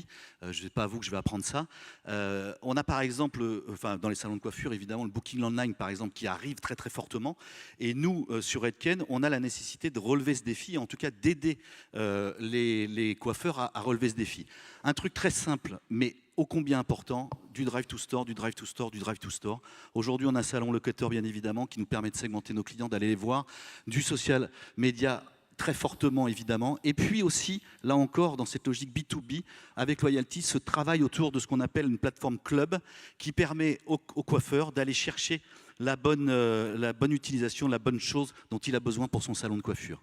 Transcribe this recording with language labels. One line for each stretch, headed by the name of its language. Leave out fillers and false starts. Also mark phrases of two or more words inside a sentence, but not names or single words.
French: Je sais pas à vous que je vais apprendre ça. On a par exemple, dans les salons de coiffure, évidemment, le
English: booking online,
French: par exemple, qui arrive très très fortement. Et nous, sur Redken, on a la nécessité de relever ce défi, en tout cas d'aider les coiffeurs à relever ce défi. Un truc très simple, mais ô combien important, du
English: drive to store,
French: du
English: drive to store,
French: du
English: drive to store.
French: Aujourd'hui, on a un salon locateur, bien évidemment, qui nous permet de segmenter nos clients, d'aller les voir, du
English: social media
French: très fortement, évidemment. Et puis aussi, là encore, dans cette logique B2B, avec Loyalty, ce travail autour de ce qu'on appelle une plateforme club qui permet aux coiffeurs d'aller chercher la bonne utilisation, la bonne chose dont il a besoin pour son salon de coiffure.